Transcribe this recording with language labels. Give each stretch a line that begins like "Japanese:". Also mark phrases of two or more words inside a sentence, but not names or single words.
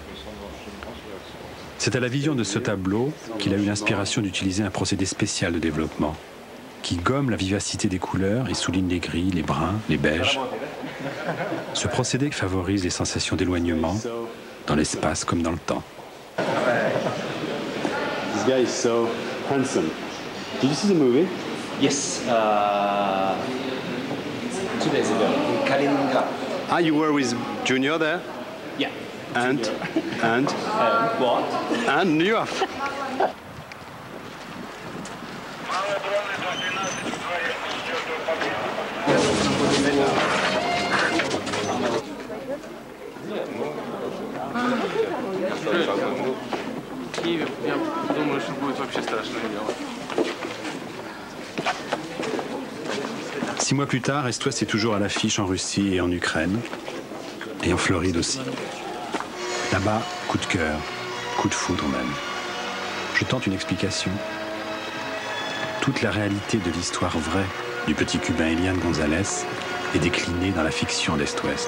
French: C'est à la vision de ce tableau qu'il a eu l'inspiration d'utiliser un procédé spécial de développement, qui gomme la vivacité des couleurs et souligne les gris, les bruns, les beiges. Ce procédé favorise les sensations d'éloignement, dans l'espace comme dans le temps.
English: This guy is so handsome. Did you see the movie? Yes, 2 days ago in Kaliningrad. Ah, you were with Junior there? Yeah. And What? And New York.
Russian: Киеве, я думаю, что будет вообще страшное дело.
French: 6 mois plus tard, Est-Ouest est toujours à l'affiche en Russie et en Ukraine, et en Floride aussi. Là-bas, coup de cœur, coup de foudre même. Je tente une explication. Toute la réalité de l'histoire vraie du petit Cubain Elian González est déclinée dans la fiction d'Est-Ouest.